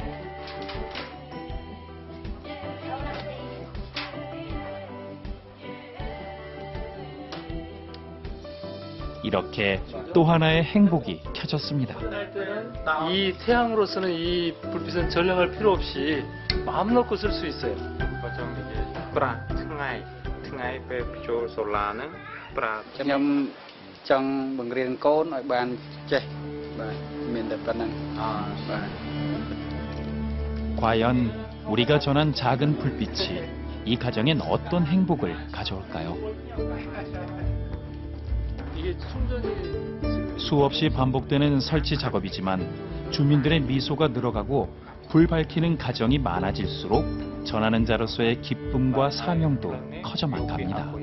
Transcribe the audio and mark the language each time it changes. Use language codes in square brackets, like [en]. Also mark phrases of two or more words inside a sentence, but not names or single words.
[ko] 이렇게 또 하나의 행복이 켜졌습니다. 이 태양으로서는 이 불빛은 전량할 필요 없이 마음 놓고 쓸 수 있어요. [km] ថ្ងៃពេលចូលសូឡាហ្នឹងប្រើ ខ្ញុំចង់បង្រៀនកូនឲ្យបានចេះបាទមានតែប៉ុណ្ណឹងបាទ [ko] 과연 우리가 전한 작은 불빛이 이 가정엔 어떤 행복을 가져올까요? 이게 충전이 수없이 반복되는 설치 작업이지만 주민들의 미소가 늘어가고 불 밝히는 가정이 많아질수록 전하는 자로서의 기쁨과 사명도 커져만 갑니다.